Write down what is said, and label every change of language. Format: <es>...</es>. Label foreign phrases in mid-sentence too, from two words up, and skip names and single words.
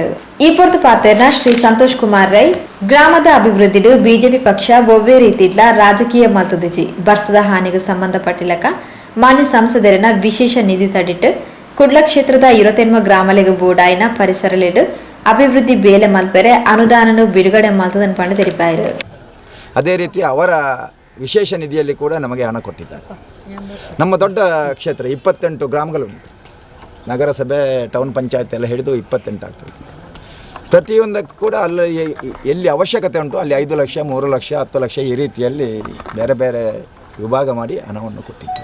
<tcy>ಈ ಪೊರ್ತು ಪಾತೆರ್ನ ಶ್ರೀ ಸಂತೋಷ್ ಕುಮಾರ್ ರೈ ಗ್ರಾಮದ ಅಭಿವೃದ್ಧಿಡು ಬಿಜೆಪಿ ಪಕ್ಷ ಒವ್ವೇ ರೀತಿಡ್ಲ ರಾಜಕೀಯ ಮಲ್ತದಿಜಿ ಬರ್ಸದ ಹಾನಿಗೂ ಸಂಬಂಧಪಟ್ಟಿಲ್ಲಕ ಮಾನ್ಯ ಸಂಸದರಿನ ವಿಶೇಷ ನಿಧಿ ತಡಿಟ್ಟು ಕುಡ್ಲ ಕ್ಷೇತ್ರದ 28 ಗ್ರಾಮಲೆಗೆ ಬೋಡಾಯಿನ ಪರಿಸರಲಿಡು ಅಭಿವೃದ್ಧಿ ಬೇಲೆ ಮಲ್ಪೆರೆ ಅನುದಾನನು ಬಿಡುಗಡೆ ಮಲ್ತದನ್ ಪಂಡ ತೆರಿಪಾಯರು.</tcy> <kn>ಅದೇ ರೀತಿ ಅವರ ವಿಶೇಷ ನಿಧಿಯಲ್ಲಿ ಕೂಡ ನಮಗೆ ಹಣ ಕೊಟ್ಟಿದ್ದಾರೆ. ನಮ್ಮ ದೊಡ್ಡ ಕ್ಷೇತ್ರ 28 ಗ್ರಾಮಗಳುಂಟು. ನಗರಸಭೆ ಟೌನ್ ಪಂಚಾಯತ್ ಎಲ್ಲ ಹಿಡಿದು 28 ಆಗ್ತದೆ. ಪ್ರತಿಯೊಂದಕ್ಕೂ ಕೂಡ ಅಲ್ಲಿ ಎಲ್ಲಿ ಅವಶ್ಯಕತೆ ಉಂಟು ಅಲ್ಲಿ 5 ಲಕ್ಷ 3 ಲಕ್ಷ 10 ಲಕ್ಷ ಈ ರೀತಿಯಲ್ಲಿ ಬೇರೆ ಬೇರೆ ವಿಭಾಗ ಮಾಡಿ ಹಣವನ್ನು ಕೊಟ್ಟಿದ್ದೇವೆ.</kn>